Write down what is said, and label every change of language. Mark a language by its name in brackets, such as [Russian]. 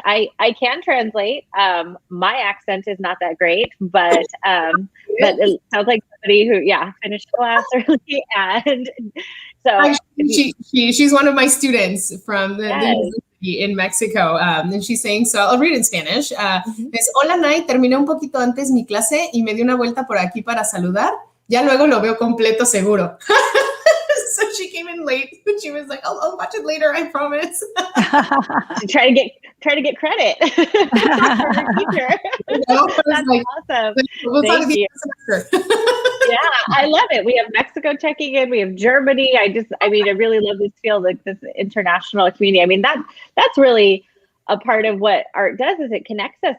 [English] I can translate. My accent is not that great, but it sounds like somebody who, finished class early. And so she's one of my students from the university in Mexico. And she's saying, so I'll read in Spanish. [Spanish] Es, hola, Nay, terminé un poquito antes mi clase y me di una vuelta por aquí para saludar. Ya luego lo veo completo seguro. [English] So she came in late and she was like, I'll watch it later, I promise. try to get credit. That's like, awesome. We'll talk to you. Yeah, I love it. We have Mexico checking in. We have Germany. I really love this field, like this international community. I mean, that's really a part of what art does, is it connects us.